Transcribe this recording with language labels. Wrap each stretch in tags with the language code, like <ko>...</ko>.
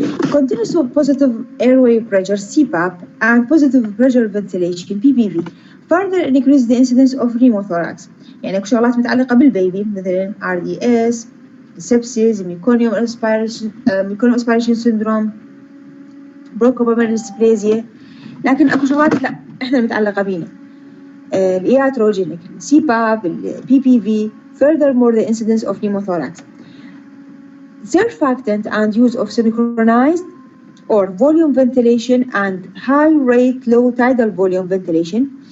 <en>Continuous positive airway pressure (CPAP) and positive pressure ventilation (PPV) further increase the incidence of pneumothorax.</en> <ar>يعني شغلات متعلقة بالبيبي مثلا RDS, sepsis, meconium aspiration syndrome, bronchopulmonary dysplasia. لكن أكو شغلات لا إحنا متعلقة بينا.</ar> <en>الإياتروجينيك, CPAP, PPV. Furthermore, the incidence of pneumothorax. Surfactant and use of synchronized or volume ventilation and high rate low tidal volume ventilation.</en>